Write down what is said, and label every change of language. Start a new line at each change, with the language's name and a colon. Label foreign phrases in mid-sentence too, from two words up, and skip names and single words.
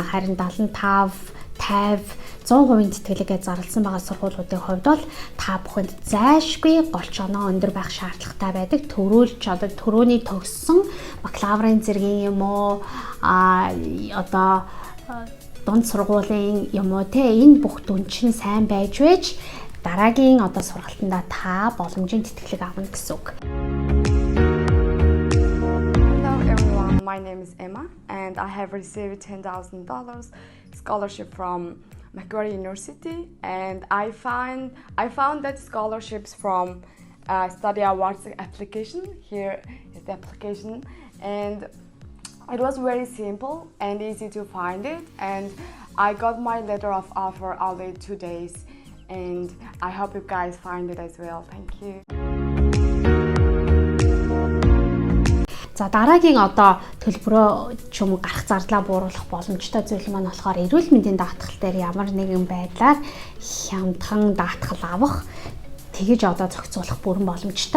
Mongolian: Харин 75, 50, 100% тэтгэлгээ зарласан байгаа сургуулиудын хувьд бол та бүхэнд зайлшгүй голч оноо өндөр байх шаардлагатай байдаг. Төрүүлж одоо төрөний төгссөн бакалаврын зэргийн юм уу одоо дунд сургуулийн юм уу те энэ бүх дүн чинь сайн байж вэж дараагийн одоо сургалтандаа та боломжийн тэтгэлэг авна гэсэн үг.
English: Hello everyone, my name is Emma and I have received $10,000 scholarship from Macquarie University, and I found that scholarships from Study Awards application. Here is the application, and it was very simple and easy to find it, and I got my letter of offer only 2 days, and I hope you guys find it as well. Thank you.
Mongolian: За дараагийн одоо төлбөрөө ч юм уу гарах зардлаа бууруулах боломжтой зүйл маань болохоор эрүүл мэндийн даатгал дээр ямар нэгэн байдлаар хямдхан даатгал авах тэгэж одоо зохицуулах бүрэн боломжтой.